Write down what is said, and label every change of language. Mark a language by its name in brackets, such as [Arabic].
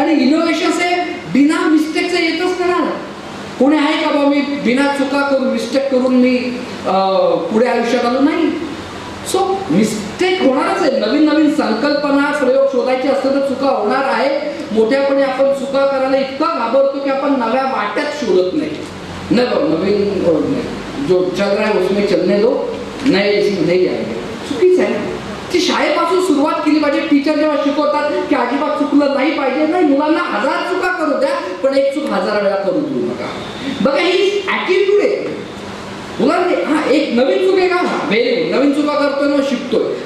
[Marathi] आणि इनोव्हेशन हे बिना मिस्टेकचं येतच नाही. कोणी आहे का बाबा मी बिना चुका करून मिस्टेक करून मी पुढे आयुष्यात आलो नाही. सो मिस्टेक होणारच आहे. नवीन नवीन संकल्पना प्रयोग शोधायचे असतील तर चुका होणार आहे. मोठ्यापणे आपण चुका करायला इतका घाबरतो की आपण नव्या वाट्यात शोधत नाही. [Hindi] नवीन जो चल रहा है उसमें चलने दो, नए इसमें नहीं आएंगे. [Marathi] चुकीच आहे. ती शाळेपासून सुरुवात केली पाहिजे. टीचर जेव्हा शिकवतात की अजिबात चुकलं नाही पाहिजे, नाही मुलांना 1000 चुका करू द्या पण एक चूक 1000 वेळा करू देऊ नका. बघा ही ॲटिट्यूड आहे. मुलांना एक नवीन चूक आहे का, व्हेरी गुड, नवीन चुका करतोय मग शिकतोय.